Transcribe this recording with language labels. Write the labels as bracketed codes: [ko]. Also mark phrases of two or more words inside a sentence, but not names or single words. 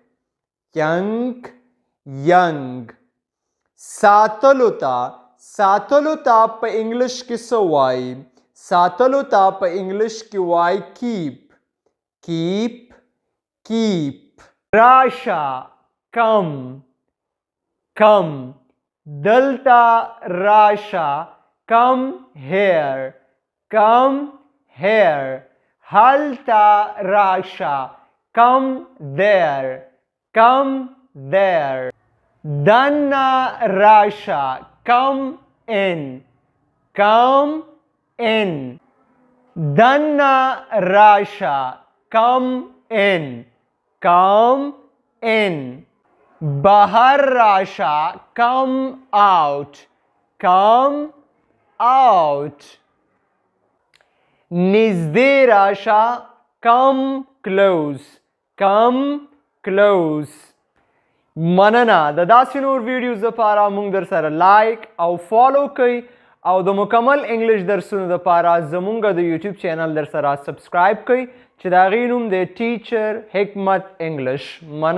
[ps] ساتلو ته په انګلش کې څه وایي؟ ساتلو ته په انګلش کې وایي keep. راشه come. دلته راشه [en] come here. [ps] هلته راشه [en] come there. [ps] دننه راشه [en] come in. [ps] دننه راشه [en] come in. [ps] بهر راشه [en] come out. [ps] نږدې راشه [en] come close. [ps] مننه د داسې نور ویډیوز لپاره مونږ در سره لایک او فالو کوئ او د مکمل انګلش درسونو لپاره زمونږ د یوټیوب چینل در سره سبسکرایب کوئ چې د هغې نوم دی ټیچر حکمت انګلش.